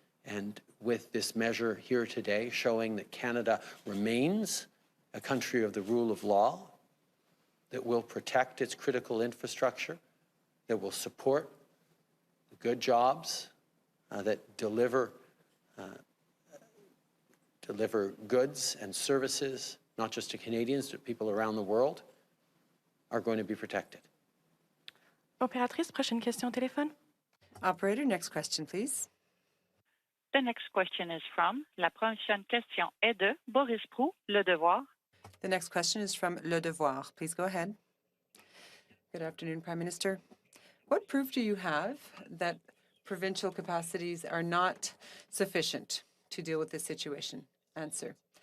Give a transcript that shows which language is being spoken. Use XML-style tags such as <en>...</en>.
<en>And with this measure here today showing that Canada remains a country of the rule of law, that will protect its critical infrastructure, that will support good jobs, that deliver goods and services, not just to Canadians, but people around the world, are going to be protected.</en> <fr>Opératrice, prochaine question au téléphone.</fr> <en>Operator, next question, please. The next question is from,</en> <fr>la prochaine question est de</fr> <en>Boris Proulx, Le Devoir. The next question is from Le Devoir. Please go ahead. Good afternoon, Prime Minister. What proof do you have that provincial capacities are not sufficient to deal with this situation? Answer.</en>